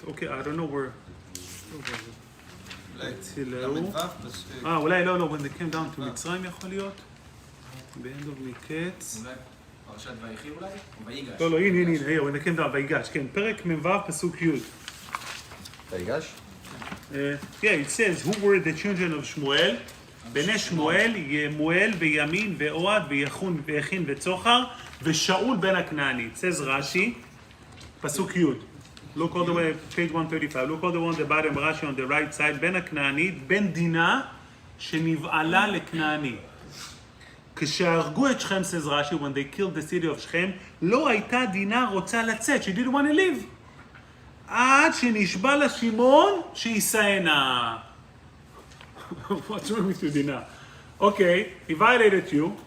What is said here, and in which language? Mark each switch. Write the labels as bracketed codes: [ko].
[en] אוקיי, I don't know where. [he] ל"ו, אולי לא, [en] when they came down to מצרים [he] יכול להיות? [en] ב-end of מקץ. [he] אולי פרשת ויחי אולי? או ויגש? לא, הנה, [en] when they came down, [he] ויגש, כן, פרק מ"ו פסוק י'. ויגש? [en] Yeah, it says, who were the children of שמואל? [he] בני שמואל, ימואל וימין ואוהד ויכין וצוחר, ושאול בן הכנענית. [en] says רש"י, פסוק י'. Look all the way, page 135. Look all the way on the bottom, Rashi on the right side. [he] בן הכנענית, בן דינה, שנבעלה לכנעני. כשהרגו את שכם, [en] says רש"י, when they killed the city of שכם, [he] לא הייתה דינה רוצה לצאת, [en] she didn't want to leave. [he] עד שנשבע לה שמעון, שישאנה. [en] What's wrong with you, Dina? Okay, he violated you.